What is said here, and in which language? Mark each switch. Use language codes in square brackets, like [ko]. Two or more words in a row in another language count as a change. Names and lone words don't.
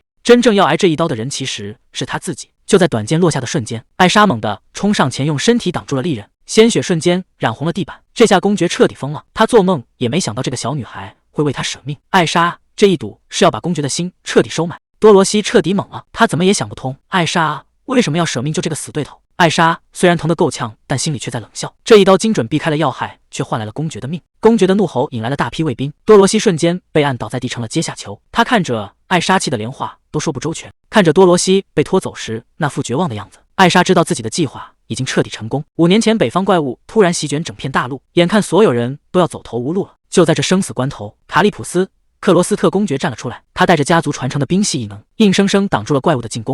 [zh] 真正要挨這一刀的人其實是他自己。就在短劍落下的瞬間，艾莎猛地衝上前，用身體擋住了利刃，鮮血瞬間染紅了地板。這下公爵徹底瘋了，他做夢也沒想到這個小女孩會為他舍命。艾莎這一賭是要把公爵的心徹底收買。多羅西徹底懵了，他怎麼也想不通，艾莎為什麼要舍命救這個死對頭。艾莎雖然疼得夠嗆，但心裡卻在冷笑，這一刀精準避開了要害，卻換來了公爵的命。公爵的怒吼引來了大批衛兵，多羅西瞬間被按倒在地，成了階下囚。他看着艾莎，氣得連話都說不周全，看着多羅西被拖走時那副絕望的樣子，艾莎知道自己的計劃已經徹底成功。5年前，北方怪物突然席捲整片大陸，眼看所有人都要走投無路了。就在這生死關頭，卡利普斯克羅斯特公爵站了出來，他帶着家族傳承的冰系异能，硬生生擋住了怪物的進攻。